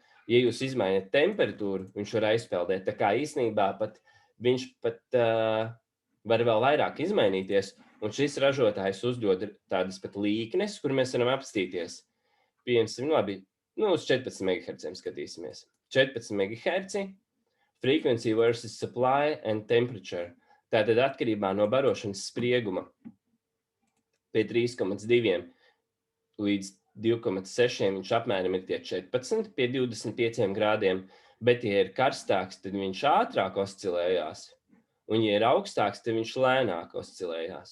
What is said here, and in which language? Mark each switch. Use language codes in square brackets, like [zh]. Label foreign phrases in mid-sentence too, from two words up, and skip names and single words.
[lv] Ja jūs izmainat temperatūru, viņš var aizpeldēt. Tā kā īstenībā viņš var vēl vairāk izmainīties, un šis ražotājs uzdod tādas pat līknes, kur mēs varam apstīties. Piemēram, labi, uz 14 MHz skatīsimies. [en] 14 MHz, frequency versus supply and temperature. [lv] Tātad atkarībā no barošanas sprieguma pie 3,2 līdz 2,6 viņš apmēram ir tie 14 pie 25 grādiem, bet ja ir karstāks, tad viņš ātrāk oscilējās, un ja ir augstāks, tad viņš lēnāk oscilējās.